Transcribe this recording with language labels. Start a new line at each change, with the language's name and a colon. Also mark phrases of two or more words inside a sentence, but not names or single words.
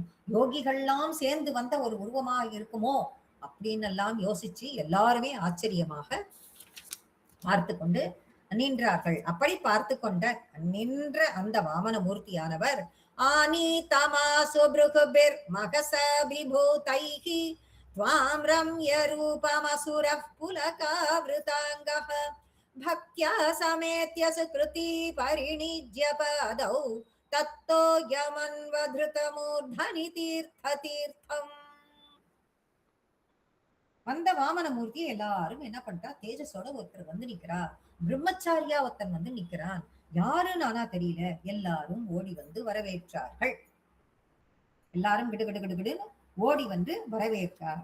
Tamil: யோகிகள்லாம் சேர்ந்து வந்த ஒரு உருவமாக இருக்குமோ அப்படின்னு எல்லாம் யோசிச்சு எல்லாருமே ஆச்சரியமாக பார்த்து கொண்டு நின்றார்கள். அப்படி பார்த்து கொண்ட நின்ற அந்த வாமன மூர்த்தியானவர்
Sanskrit: आनीतमाशु भृगुभिः महसा विभूतैः त्वां रम्यरूपमसुरः पुलकावृताङ्गः भक्त्या समेत्य सुकृती परिणिज्य पादौ तत्तो यमन्वधृतमूर्धनि तीर्थतीर्थम्.
Tamil: வந்த வாமனமூர்த்தி எல்லாரும் என்ன பண்றா, தேஜஸோட ஒருத்தர் வந்து நிக்கிறா, பிரம்மச்சாரியா ஒருத்தன் வந்து நிக்கிறான், யாருன்னு ஆனா தெரியல. எல்லாரும் ஓடி வந்து வரவேற்றார்கள். எல்லாரும் கிடு கிடு கிடு கிடுன்னு ஓடி வந்து வரவேற்றார்.